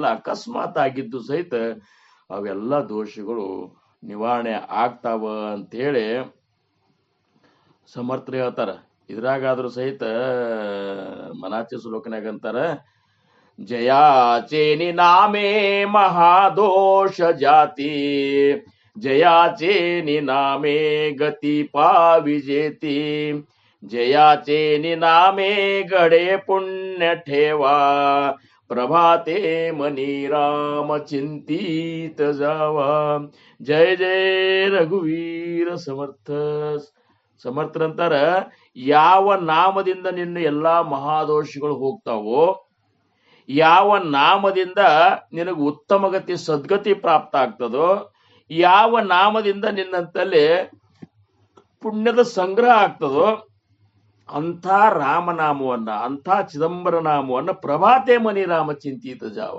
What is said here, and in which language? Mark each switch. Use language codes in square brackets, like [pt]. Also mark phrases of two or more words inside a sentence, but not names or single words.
[kn] ಅಕಸ್ಮಾತ್ ಆಗಿದ್ದು ಸಹಿತ ಅವೆಲ್ಲ ದೋಷಗಳು ನಿವಾರಣೆ ಆಗ್ತಾವ ಅಂತೇಳಿ ಸಮರ್ಥರು ಹೇಳ್ತಾರ. ಇದ್ರಾಗಾದ್ರೂ ಸಹಿತ ಮನಾಚೆ ಶ್ಲೋಕನಾಗ ಅಂತಾರ, [mr] जयाचेनि नामे महादोष जाति, जयाचेनि नामे गति पाविजेति, जयाचे नामे गडे पुण्य ठेवा, प्रभाते मनी राम चिंतित जावा. जय जय रघुवीर समर्थ. [kn] ಸಮರ್ಥರಂತಾರ, ಯಾವ ನಾಮದಿಂದ ನಿನ್ನ ಎಲ್ಲಾ ಮಹಾದೋಷಗಳು ಹೋಗ್ತಾವೋ, ಯಾವ ನಾಮದಿಂದ ನಿನಗೆ ಉತ್ತಮ ಗತಿ ಸದ್ಗತಿ ಪ್ರಾಪ್ತ ಆಗ್ತದೋ, ಯಾವ ನಾಮದಿಂದ ನಿನ್ನಂತಲ್ಲಿ ಪುಣ್ಯದ ಸಂಗ್ರಹ ಆಗ್ತದೋ ಅಂಥ ರಾಮನಾಮವನ್ನ, ಅಂಥ ಚಿದಂಬರ ನಾಮವನ್ನ [mr] प्रभाते मनि राम चिंतित जाव.